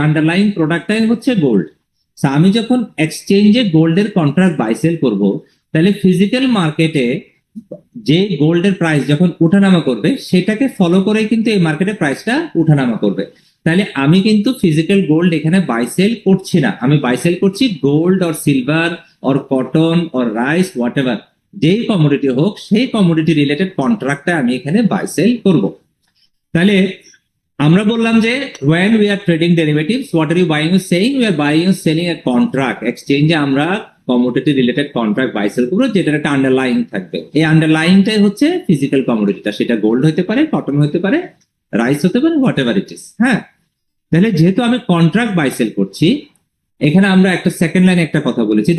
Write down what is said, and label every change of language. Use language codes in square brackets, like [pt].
[bn] Underlying প্রোডাক্টটাই হচ্ছে gold. আমি যখন এক্সচেঞ্জে গোল্ডের কন্ট্রাক্ট বাই সেল করবো, তাহলে ফিজিক্যাল মার্কেটে যে গোল্ডের প্রাইস যখন উঠানামা করবে সেটাকে ফলো করে কিন্তু এই মার্কেটে প্রাইসটা উঠানামা করবে। তাহলে আমি কিন্তু ফিজিক্যাল গোল্ড এখানে বাই সেল করছি না, আমি বাই সেল করছি gold or silver or cotton or rice what ever, যেই কমোডিটি হোক সেই কমোডিটি রিলেটেড কন্ট্রাক্টটা আমি এখানে বাই সেল করব। তাহলে আমরা বললাম যে [en] when we are trading derivatives, what are you buying or selling? We are buying or selling a contract. [bn] এক্সচেঞ্জে আমরা commodity related contract buy sell করবো, যেটার একটা আন্ডারলাইং থাকবে। এই আন্ডারলাইংটাই হচ্ছে ফিজিক্যাল কমোডিটিটা, সেটা গোল্ড হতে পারে, কটন হতে পারে, রাইস হতে পারে, [en] Whatever it is. [bn] হ্যাঁ, তাহলে যেহেতু আমি কন্ট্রাক্ট বাই সেল করছি, এখানে আমরা একটা সেকেন্ড লাইনে একটা কথা বলেছি।